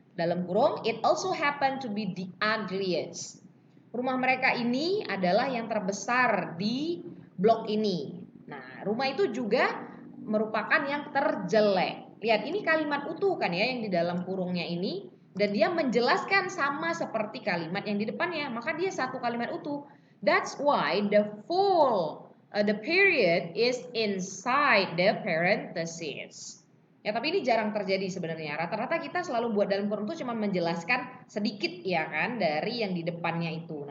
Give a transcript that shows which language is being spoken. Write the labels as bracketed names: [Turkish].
[Indonesian] Dalam kurung, [English] it also happened to be the ugliest. [Indonesian] Rumah mereka ini adalah yang terbesar di blok ini. Nah, rumah itu juga merupakan yang terjelek. Lihat, ini kalimat utuh kan ya yang di dalam kurungnya ini. Dan dia menjelaskan sama seperti kalimat yang di depannya. Maka dia satu kalimat utuh. [English] That's why the period is inside the parenthesis. [Indonesian] Ya, tapi ini jarang terjadi sebenarnya. Rata-rata kita selalu buat dalam kurung itu cuma menjelaskan sedikit ya kan dari yang di depannya itu.